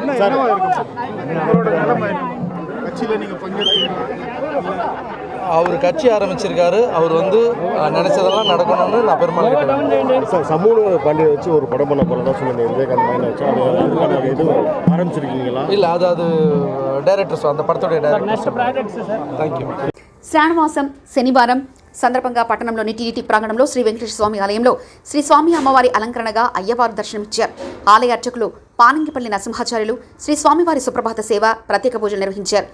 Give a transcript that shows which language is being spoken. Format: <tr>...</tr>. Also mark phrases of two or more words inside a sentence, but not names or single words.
<ta>என்னவா இருக்கும் உங்களோட நிலைமை? கட்சியில் நீங்கள் பங்கேற்கிறீங்க. அவர் கட்சி ஆரம்பிச்சிருக்காரு. அவர் வந்து நினைச்சதெல்லாம் நடக்கணும்னு நான் பெருமாள் கேட்டேன். சார் சமூக பண்டிகை வச்சு ஒரு படம் பண்ண போகிறதா சொல்லுங்க. விவேகானந்த மைண்ட் வச்சு அதுக்கான இது ஆரம்பிச்சிருக்கீங்களா? இல்லை, அது డైరెక్టర్స్ அந்த படத்தோடைய డైరెక్టర్స్. தேங்க்யூ.</ta> <te>శ్రావణమాసం శనివారం సందర్భంగా పట్టణంలోని టీటీడీ ప్రాంగణంలో శ్రీ వెంకటేశ్వర స్వామి ఆలయంలో శ్రీ స్వామి అమ్మవారి అలంకరణగా అయ్యవారు దర్శనమిచ్చారు. ఆలయ అర్చకులు పానంగిపల్లి నరసింహాచార్యులు శ్రీ స్వామివారి సుప్రభాత సేవ, ప్రత్యేక పూజలు నిర్వహించారు.</te>